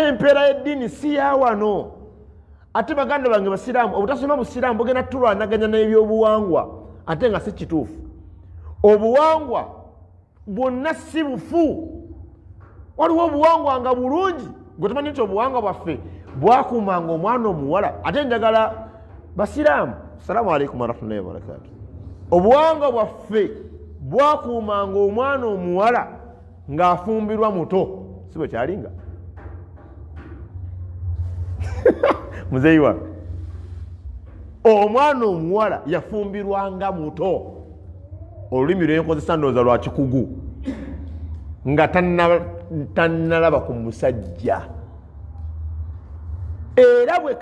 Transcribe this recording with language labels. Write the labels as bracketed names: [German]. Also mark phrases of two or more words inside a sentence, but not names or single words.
[Ganda] empeera y'eddiini si yawano ate baganda bange basiraamu obutasoma busiraamu bugenda tulwanaganya n'ebyobuwangwa ate nga si kituufu obuwangwa bwonna si bufu waliwo obuwangwa nga bulungi gwe tumanyi nti obuwangwa bwaffe bwakuumanga omwana omuwala ate njagala basiraamu [Arabic] السلام عليكم ورحمة الله وبركاته [Ganda] obuwangwa bwaffe bwakuumanga omwana omuwala ng'afumbirwa muto si bwe kyalinga muzeeyi wange omwana omuwala yafumbirwanga muto olulimi lwenkozesa ndowooza lwa kikugu nga tannalaba ku musajja era bwe